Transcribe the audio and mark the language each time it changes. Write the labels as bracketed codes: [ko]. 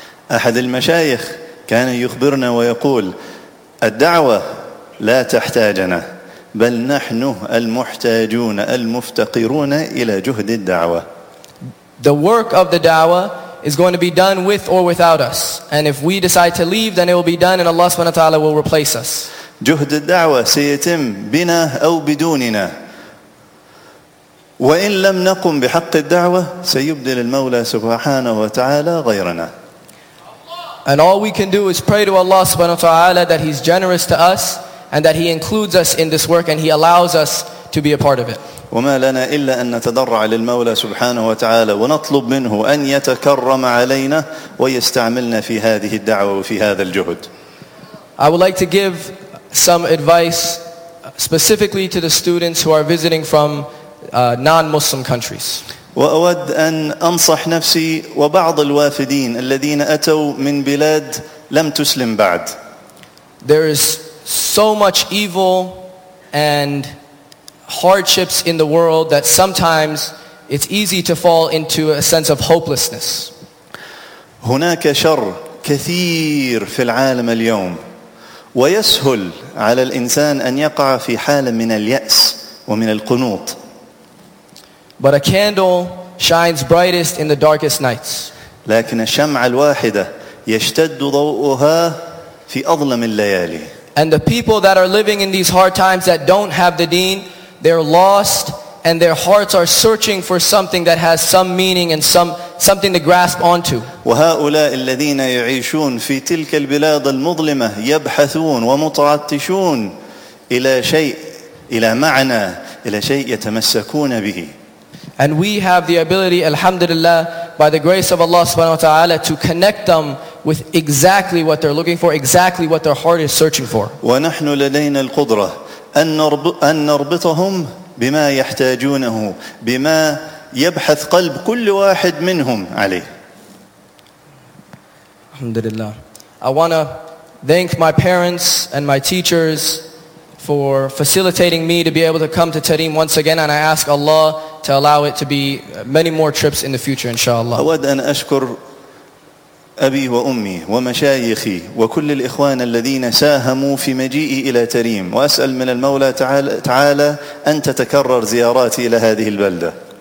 [ar] أحد المشايخ كان يخبرنا ويقول الدعوة لا تحتاجنا بل نحن المحتاجون المفتقرون إلى جهد الدعوة. [en] The work of the da'wah is going to be done with or without us. And if we decide to leave, then it will be done and Allah subhanahu wa ta'ala will replace us. [ar] جهد الدعوة سيتم بنا أو بدوننا. وإن لم نقم بحق الدعوة سيبدل المولى سبحانه وتعالى غيرنا. [en] And all we can do is pray to Allah subhanahu wa ta'ala that He's generous to us and that He includes us in this work and He allows us to be a part of it. [ar] وما لنا إلا أن نتضرع للمولى سبحانه وتعالى ونطلب منه أن يتكرم علينا ويستعملنا في هذه الدعوة وفي هذا الجهد. [en] I would like to give some advice specifically to the students who are visiting from non-Muslim countries. [ar] وأود أن أنصح نفسي وبعض الوافدين الذين أتوا من بلاد لم تسلم بعد. [en] There is so much evil and hardships in the world that sometimes it's easy to fall into a sense of hopelessness. [ar] هناك شر كثير في العالم اليوم ويسهل على الإنسان أن يقع في حالة من اليأس ومن القنوط. [en] But a candle shines brightest in the darkest nights. [ar] لكن الشمعة الواحدة يشتد ضوءها في أظلم الليالي. [en] And the people that are living in these hard times that don't have the deen, they're lost and their hearts are searching for something that has some meaning and something to grasp onto. [ar] وهؤلاء الذين يعيشون في تلك البلاد المظلمة يبحثون ومتعطشون إلى شيء إلى معنى إلى شيء يتمسكون به. [en] And we have the ability, alhamdulillah, by the grace of Allah subhanahu wa ta'ala, to connect them with exactly what they're looking for, exactly what their heart is searching for. [ar] ونحن لدينا القدرة أن نربطهم بما يحتاجونه بما يبحث قلب كل واحد منهم عليه. Alhamdulillah. [en] I want to thank my parents and my teachers for facilitating me to be able to come to Tarim once again, and I ask Allah to allow it to be many more trips in the future, inshallah. [ar] أود أن أشكر أبي وأمي ومشايخي وكل الإخوان الذين ساهموا في مجيئي إلى تريم وأسأل من المولى تعالى أن تتكرر زياراتي إلى هذه البلدة.